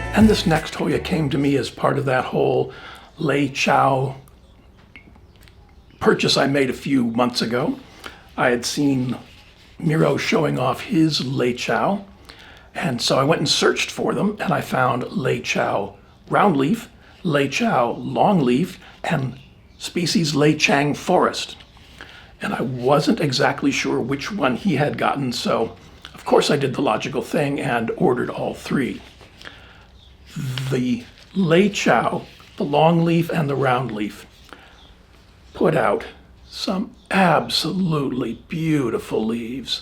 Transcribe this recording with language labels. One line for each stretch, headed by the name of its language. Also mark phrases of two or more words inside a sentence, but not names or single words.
English: this next Hoya came to me as part of that whole Lai Chau purchase I made a few months ago. I had seen Miro showing off his Lai Chau, and so I went and searched for them, and I found Lai Chau roundleaf, Lai Chau longleaf, and species Lai Chang forest. And I wasn't exactly sure which one he had gotten, so of course I did the logical thing and ordered all three. The Lai Chau, the longleaf and the roundleaf, put out some absolutely beautiful leaves.